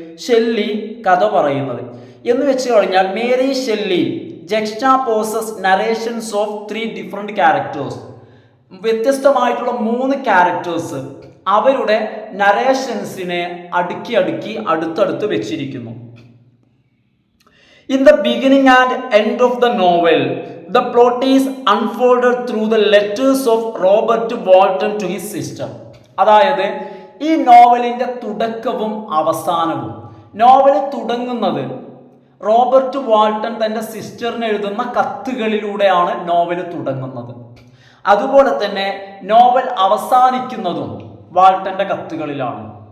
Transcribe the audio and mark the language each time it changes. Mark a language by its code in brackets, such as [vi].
[ml] Shelly കഥ പറയുന്നത്. എന്ന് വെച്ച് കഴിഞ്ഞാൽ [en] Mary Shelley juxtaposes narrations of 3 different characters. [ml] വ്യത്യസ്തമായിട്ടുള്ള 3 ക്യാരക്ടേഴ്സ് അവരുടെ നരേഷൻസിനെ അടുക്കി അടുത്തടുത്ത് വെച്ചിരിക്കുന്നു. [en] In the beginning and end of the novel, the plot is unfolded through the letters of Robert Walton to his sister. [ml] അതായത് ഈ നോവലിന്റെ തുടക്കവും അവസാനവും, നോവൽ തുടങ്ങുന്നത് റോബർട്ട് വാൾട്ടൺ തൻ്റെ സിസ്റ്ററിന് എഴുതുന്ന കത്തുകളിലൂടെയാണ് നോവൽ തുടങ്ങുന്നത്. അതുപോലെ തന്നെ നോവൽ അവസാനിക്കുന്നതും വാൾട്ടൻ്റെ കത്തുകളിലാണ്.